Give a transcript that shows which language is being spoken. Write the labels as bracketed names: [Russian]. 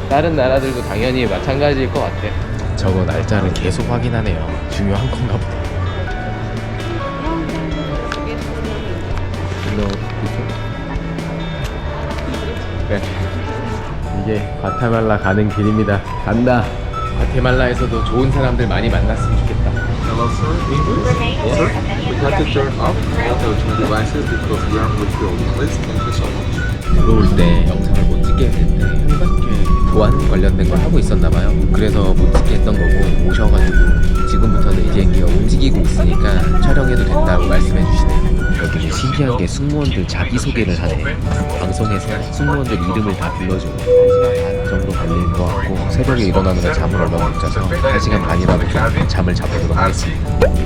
[Korean] 다른 나라들도 당연히 마찬가지일 것 같아. 저거 날짜를 계속 확인하네요. 중요한 건가 보다. 네. 이게 과테말라 가는 길입니다. 간다. 과테말라에서도 좋은 사람들 많이 만났으면 좋겠다. [English] Hello, sir. English? Yes. Sir, we have to turn off all the devices because we are with you. Please, thank you so much. [Korean] 들어올 때 영상을 못 찍게 했는데 현관계 보안 관련된 걸 하고 있었나 봐요. 그래서 못 찍게 했던 거고, 오셔가지고 지금부터는 이 비행기가 움직이고 있으니까 촬영해도 된다고 말씀해 주시네요. 여기 신기한 게 승무원들 자기소개를 하네. 방송에서 승무원들 이름을 다 불러주고 1시간 반 정도 걸릴 것 같고, 새벽에 일어나는 건 잠을 얼마 못 자서 1시간 반이라도 좀 잠을 자보도록 하겠습니다.